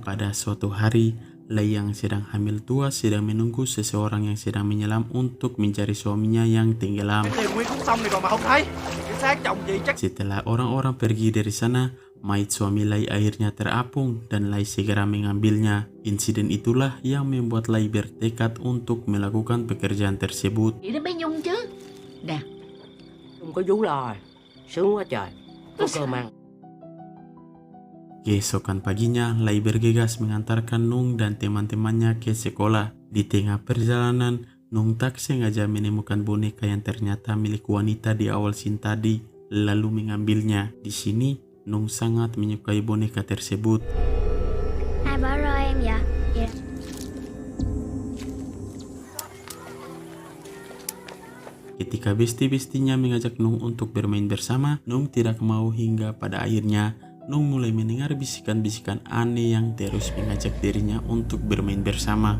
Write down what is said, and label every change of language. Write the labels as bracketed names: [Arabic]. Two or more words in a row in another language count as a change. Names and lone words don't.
[Indonesian] Pada suatu hari, Lai yang sedang hamil tua sedang menunggu seseorang yang sedang menyelam untuk mencari suaminya yang tenggelam. Setelah orang-orang pergi dari sana, mayat suami Lai akhirnya terapung dan Lai segera mengambilnya. Insiden itulah yang membuat Lai bertekad untuk melakukan pekerjaan tersebut. [Vietnamese] Vậy đến bé Nhung chứ. Nè, Không có vú lo rồi. Sướng quá trời. Có cơm ăn. [Indonesian] Keesokan paginya, Lai bergegas mengantarkan Nung dan teman-temannya ke sekolah. Di tengah perjalanan, Nung tak sengaja menemukan boneka yang ternyata milik wanita di awal scene tadi, lalu mengambilnya. Di sini, Nung sangat menyukai boneka tersebut. [Vietnamese] Ai bỏ rơi em vậy? Dạ. [Indonesian] Ketika besti-bestinya mengajak Nung untuk bermain bersama, Nung tidak mau hingga pada akhirnya Nung mulai mendengar bisikan-bisikan aneh yang terus mengajak dirinya untuk bermain bersama.